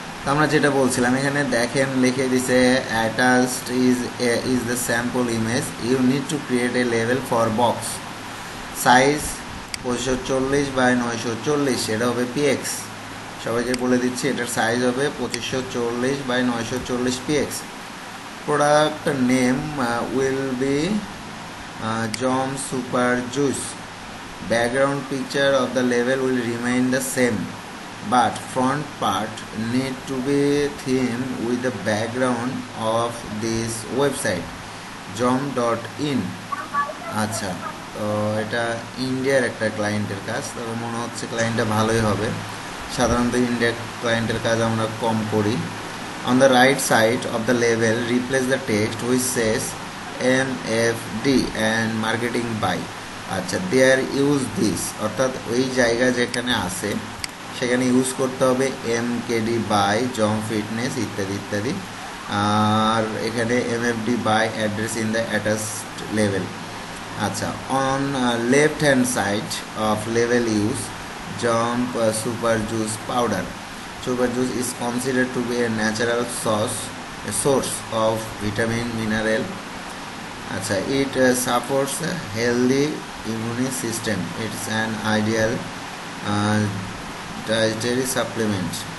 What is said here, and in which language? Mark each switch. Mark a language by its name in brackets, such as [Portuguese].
[Bangla] আমরা যেটা বলছিলাম, এখানে দেখেন লিখে দিছে [English] attached is the sample image, you need to create a level for box, size 2540x940, [Bangla] এটা হবে পিএক্স। সবাইকে বলে দিচ্ছি এটার সাইজ হবে 2540x940 PX. [English] Product name will be Jom Super Juice. Background picture of the label will remain the same, but front part need to be themed with the background of this website jom.in. [Bangla] আচ্ছা, তো এটা ইন্ডিয়ার একটা ক্লায়েন্টের কাজ, তবে মনে হচ্ছে ক্লায়েন্টটা ভালোই হবে। সাধারণত ইন্ডিয়ার ক্লায়েন্টের কাজ আমরা কম করি। [English] On the right side of the label, replace the text which says MFD and marketing by. [Bangla] আচ্ছা, [English] there use this, [Bangla] অর্থাৎ ওই জায়গা যেখানে আছে সেখানে ইউজ করতে হবে MKD বাই জম ফিটনেস ইত্যাদি ইত্যাদি। আর এখানে [English] MFD by address in the attached level. আচ্ছা, on left hand side of level use jump super juice powder. Super juice is considered to be a natural source of vitamin, mineral. Achha, it supports a healthy immune system. It's an ideal dietary supplement.